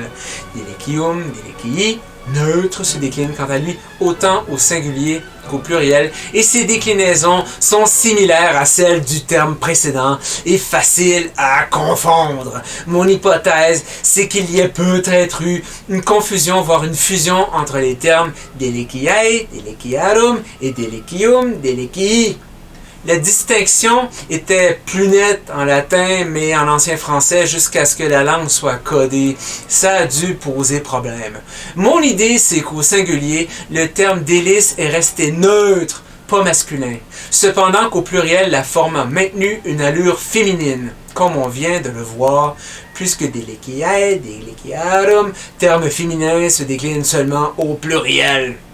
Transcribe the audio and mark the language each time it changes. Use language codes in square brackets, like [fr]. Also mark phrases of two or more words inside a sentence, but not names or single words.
[la] Delicium, delicii, [fr] neutre, se décline quant à lui autant au singulier qu'au pluriel, et ces déclinaisons sont similaires à celles du terme précédent et faciles à confondre. Mon hypothèse, c'est qu'il y a peut-être eu une confusion, voire une fusion entre les termes [la] deliciae, deliciarum et delicium, delicii. [fr] La distinction était plus nette en latin, mais en ancien français, jusqu'à ce que la langue soit codée. Ça a dû poser problème. Mon idée, c'est qu'au singulier, le terme délice est resté neutre, pas masculin. Cependant qu'au pluriel, la forme a maintenu une allure féminine, comme on vient de le voir, puisque [la] deliciae, deliciarum, [fr] terme féminin, se décline seulement au pluriel.